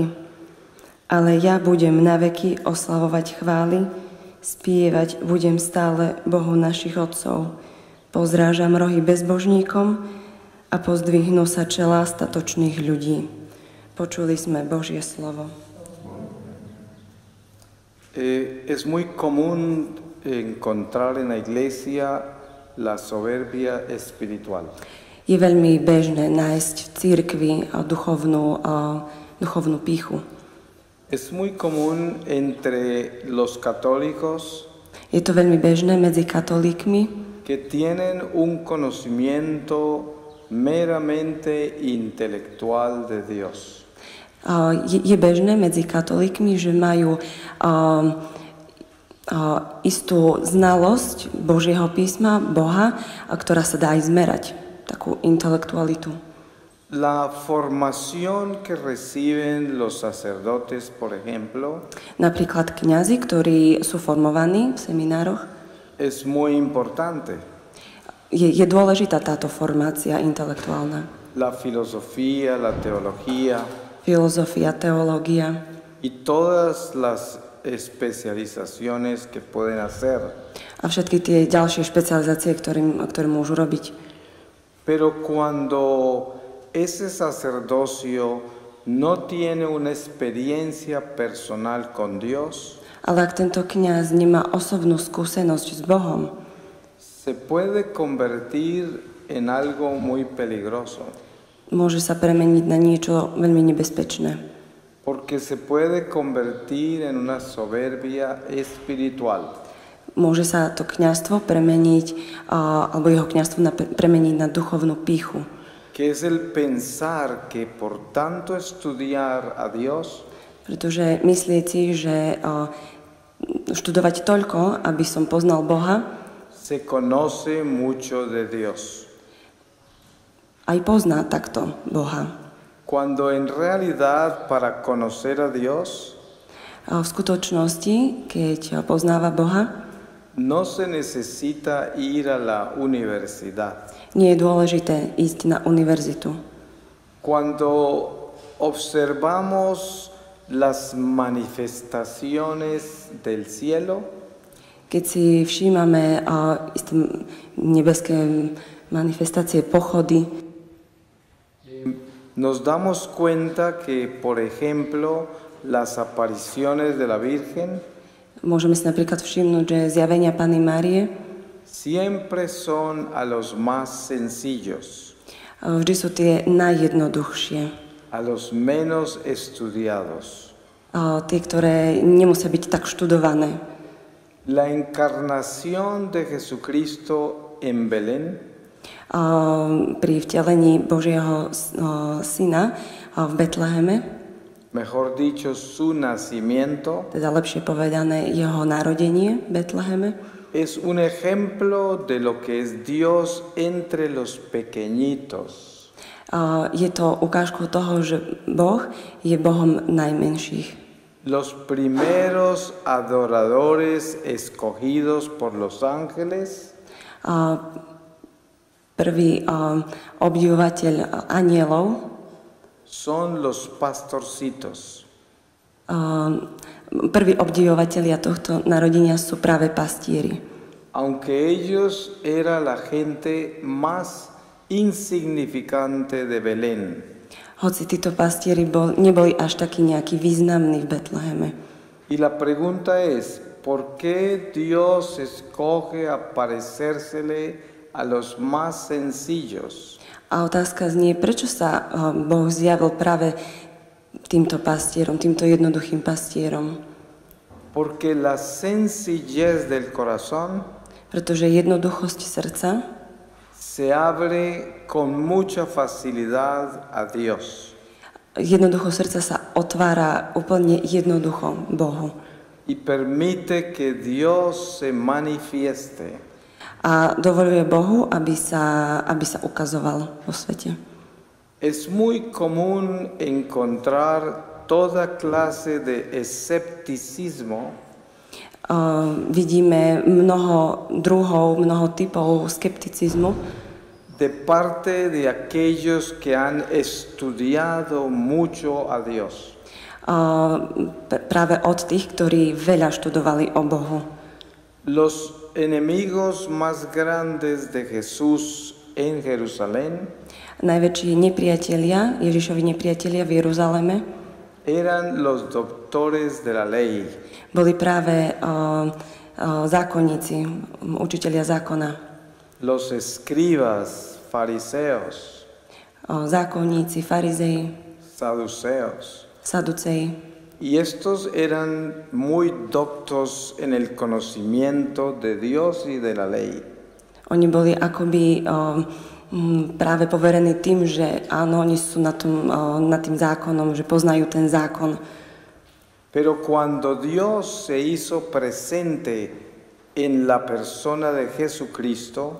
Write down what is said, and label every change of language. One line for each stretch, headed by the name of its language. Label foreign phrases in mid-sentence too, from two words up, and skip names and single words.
Slovak: Ale ja budem naveky oslavovať chvály, spievať budem stále Bohu našich otcov. Pozrážam rohy bezbožníkom a pozdvihnú sa čelá statočných ľudí. Počuli sme Božie slovo.
Spanish: Es muy común encontrar en la iglesia la soberbia espiritual.
Slovak: Je veľmi bežné nájsť v cirkvi duchovnú pýchu.
Spanish: Es muy común entre los católicos
Slovak: Je to veľmi bežné medzi katolíkmi,
Spanish: que tienen un conocimiento meramente intelectual de Dios.
Slovak: Je bežné medzi katolíkmi, že majú istú znalosť Božieho písma, Boha, ktorá sa dá aj zmerať, takú intelektualitu.
Spanish: La formación que reciben los sacerdotes, por ejemplo,
Slovak: Napríklad kňazi, ktorí sú formovaní v seminároch,
Spanish: es muy importante.
Slovak: Je dôležitá táto formácia intelektuálna.
Spanish: La filosofía, la teología
Slovak: Filozofia, teológia
Spanish: y todas las especializaciones que pueden hacer.
Slovak: a všetky tie ďalšie špecializácie, ktoré môžu robiť.
Spanish: Pero cuando ese sacerdocio no tiene una experiencia personal con Dios,
Slovak: Ale ak tento kňaz nemá osobnú skúsenosť s Bohom,
Spanish: se puede convertir en algo muy peligroso.
Slovak: môže sa premeniť na niečo veľmi nebezpečné.
Spanish: Porque se puede convertir en una soberbia espiritual.
Slovak: Môže sa to kňazstvo premeniť, alebo jeho kňazstvo premeniť na duchovnú pýchu.
Spanish: Que es el pensar que por tanto estudiar a Dios,
Slovak: Pretože myslieť si, že študovať toľko, aby som poznal Boha,
Spanish: se conoce mucho de Dios.
Slovak: aj pozná takto Boha.
Spanish: Cuando en realidad para conocer a Dios
Slovak: A v skutočnosti, keď poznáva Boha,
Spanish: no se necesita ir a la universidad.
Slovak: nie je dôležité ísť na univerzitu.
Spanish: Cuando observamos las manifestaciones del cielo,
Slovak: Keď si všímame isté nebeské manifestácie, pochody,
Spanish: nos damos cuenta que, por ejemplo, las apariciones de la Virgen
Slovak: môžeme si napríklad všimnúť, že zjavenia Panny Márie
Spanish: siempre son a los más sencillos,
Slovak: vždy sú tie najjednoduchšie.
Spanish: a los menos estudiados.
Slovak: Tie, ktoré nemusia byť tak študované.
Spanish: La encarnación de Jesucristo en Belén
Slovak: Pri vtelení Božieho syna v Betleheme,
Spanish: mejor dicho, su nacimiento,
Slovak: teda lepšie povedané jeho narodenie v Betleheme,
Spanish: es un ejemplo de lo que es Dios entre los pequeñitos.
Slovak: Je to ukážkou toho, že Boh je Bohom najmenších.
Spanish: Los primeros adoradores escogidos por los ángeles
Slovak: Prvý obdivovateľ anielov
Spanish: son los pastorcitos.
Slovak: Prví obdivovatelia tohto narodenia sú práve pastieri.
Spanish: Aunque ellos era la gente más insignificante de Belén.
Slovak: Hoci títo pastieri neboli až takí nejakí významní v Betleheme.
Spanish: Y la pregunta es, ¿por qué Dios escoge aparecérsele a los más sencillos?
Slovak: A otázka znie, prečo sa Boh zjavil práve týmto pastierom, týmto jednoduchým pastierom?
Spanish: Porque la sencillez del corazón
Slovak: Pretože jednoduchosť srdca
Spanish: se abre con mucha facilidad a Dios.
Slovak: Jednoducho srdca sa otvára úplne jednoducho Bohu.
Spanish: Y permite que Dios se manifieste.
Slovak: A dovoluje Bohu, aby sa ukazoval vo svete.
Spanish: Es muy común encontrar toda clase de escepticismo
Slovak: Vidíme mnoho druhov, mnoho typov skepticizmu
Spanish: de parte de aquellos que han estudiado mucho a Dios.
Slovak: Práve od tých, ktorí veľa študovali o Bohu.
Spanish: Los enemigos más grandes de Jesús en Jerusalén
Slovak: Najväčší nepriatelia, Ježišovi nepriatelia v Jeruzaleme,
Spanish: eran los doctores de la ley.
Slovak: boli práve zákonníci, učitelia zákona.
Spanish: Los escribas, fariseos,
Slovak: Zákonníci, farizei,
Spanish: saduceos.
Slovak: saduceji.
Spanish: Y estos eran muy doctos en el conocimiento de Dios y de la ley.
Slovak: Oni boli akoby práve poverení tým, že áno, oni sú nad tým zákonom, že poznajú ten zákon.
Spanish: Pero cuando Dios se hizo presente en la persona de Jesucristo,